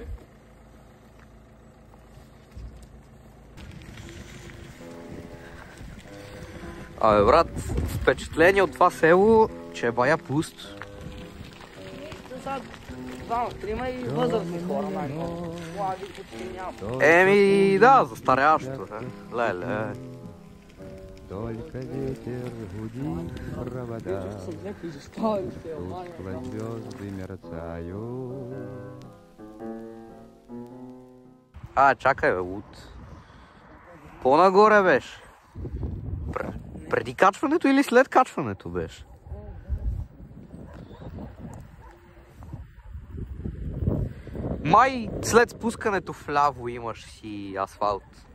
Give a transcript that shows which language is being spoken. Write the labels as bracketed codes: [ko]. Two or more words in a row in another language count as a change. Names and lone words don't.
[bg] Абе, брат, впечатление от това село, че е бая пуст. Сега двама, трима и възрастни хора, най-много. Млади почти няма. Еми, да, застаряващо. Леле. [ru] Только ветер гудит провода, тускло звезды мерцают. [bg] Чакай, бе, Луд. По-нагоре беше. Преди качването или след качването беше? Май след спускането вляво имаш си асфалт.